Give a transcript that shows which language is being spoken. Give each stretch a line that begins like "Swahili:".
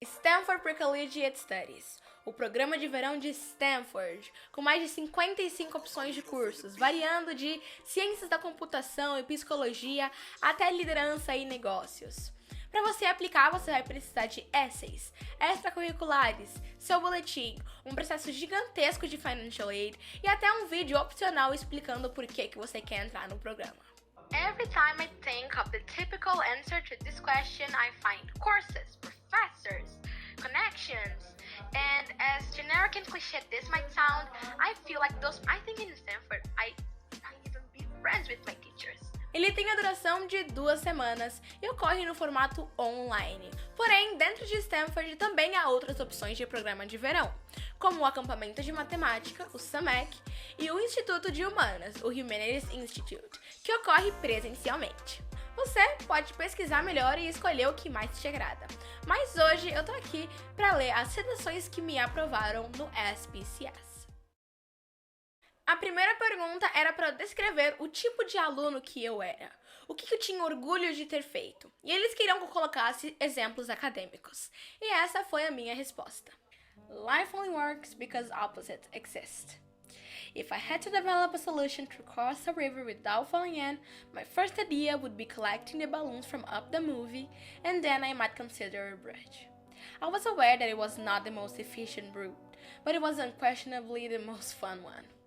Portuguese: Stanford Pre Collegiate Studies, o programa de verão de Stanford, com mais de 55 opções de cursos, variando de ciências da computação e psicologia até liderança e negócios. Para você aplicar, você vai precisar de essays, extracurriculares, seu boletim, um processo gigantesco de financial aid e até um vídeo opcional explicando por que você quer entrar no programa.
English: Every time I think of the typical answer to this question, I find courses, professors, connections, and as generic and cliché this might sound, I feel like I think in Stanford, I might even be friends with my teachers.
Portuguese: Ele tem a duração de 2 semanas e ocorre no formato online. Porém, dentro de Stanford também há outras opções de programa de verão, como o acampamento de matemática, o SAMEC, e o Instituto de Humanas, o Humanities Institute, que ocorre presencialmente. Você pode pesquisar melhor e escolher o que mais te agrada. Mas hoje eu tô aqui para ler as redações que me aprovaram no SPCS. A primeira pergunta era para descrever o tipo de aluno que eu era, o que eu tinha orgulho de ter feito, e eles queriam que eu colocasse exemplos acadêmicos. E essa foi a minha resposta.
English: Life only works because opposites exist. If I had to develop a solution to cross a river without falling in, my first idea would be collecting the balloons from Up the movie, and then I might consider a bridge. I was aware that it was not the most efficient route, but it was unquestionably the most fun one.